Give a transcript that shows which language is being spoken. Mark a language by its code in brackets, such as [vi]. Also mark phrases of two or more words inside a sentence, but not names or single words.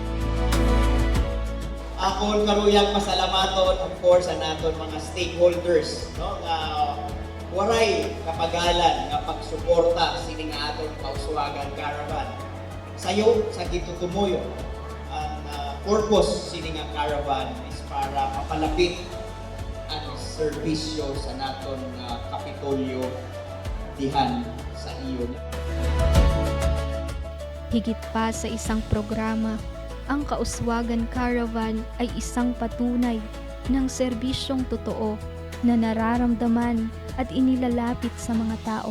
[hil] Akon karuyang pasalamaton [en] of course [hil] sa naton mga stakeholders no nga waray kapagalan nga pagsuporta sini nga aton kauswagan caravan. Sayo sa gitutumuyo ang purpose sini nga caravan is para mapalapit ang serbisyo sa naton kapitolyo dihan sa iyo. [tl] Higit pa sa isang programa, ang Kauswagan Caravan ay isang patunay ng serbisyong totoo na nararamdaman at inilalapit sa mga tao.